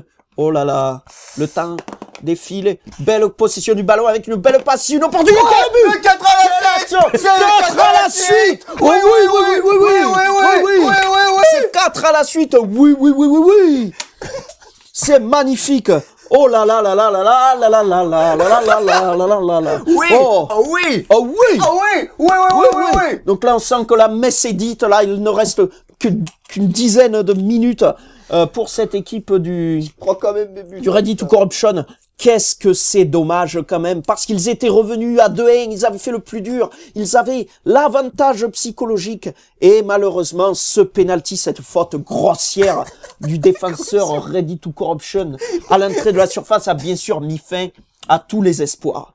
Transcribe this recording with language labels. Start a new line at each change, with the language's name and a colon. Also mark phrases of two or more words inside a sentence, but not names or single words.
French: Oh là là, le temps défile. Belle possession du ballon avec une belle passe, une opportunité. Le 4 à la suite. Oui. C'est 4 à la suite. Oui. C'est magnifique. Oh là là là là là là là là là là là là là là là là là. Oui. Oh. Oh oui. Oh oui. Oh oui. Oui, oui, oui, oui, oui. Donc là, on sent que la messe est dite. Là, il ne reste qu'une dizaine de minutes pour cette équipe Je prends quand même mes buts. du Ready to Corruption. Qu'est-ce que c'est dommage quand même, parce qu'ils étaient revenus à 2-1, ils avaient fait le plus dur, ils avaient l'avantage psychologique, et malheureusement, ce penalty, cette faute grossière du défenseur Ready to Corruption à l'entrée de la surface a bien sûr mis fin à tous les espoirs.